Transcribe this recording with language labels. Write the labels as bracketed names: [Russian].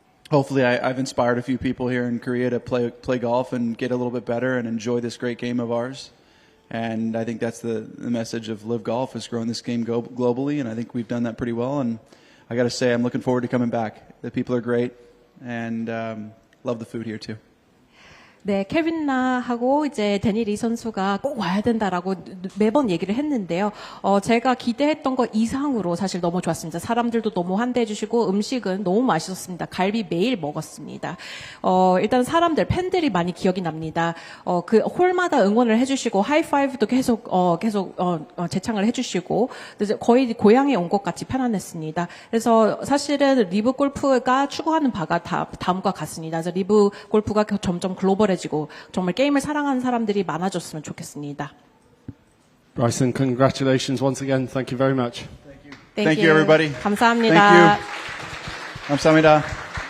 [English] Hopefully I've inspired a few people here in Korea to play golf and get a little bit better and enjoy this great game of ours. And I think that's the message of Live Golf, is growing this game globally, and I think we've done that pretty well. And I got to say, I'm looking forward to coming back. The people are great, and love the food here too. [Korean] 네, 케빈 나하고 이제 데니 리 선수가 꼭 와야 된다라고 매번 얘기를 했는데요. 제가 기대했던 것 이상으로 사실 너무 좋았습니다. 사람들도 너무 환대해 주시고 음식은 너무 맛있었습니다. 갈비 매일 먹었습니다. 일단 사람들, 팬들이 많이 기억이 납니다. 그 홀마다 응원을 해주시고 하이파이브도 계속 재창을 해주시고 거의 고향에 온 것 같이 편안했습니다. 그래서 사실은 리브 골프가 추구하는 바가 다음과 같습니다. 그래서 리브 골프가 점점 글로벌해지고 정말 게임을 사랑하는 사람들이 많아졌으면 좋겠습니다. [English] Bryson, congratulations once again. Thank you very much. Thank you, everybody. [Korean] 감사합니다. [English] Thank you. [Korean] 감사합니다.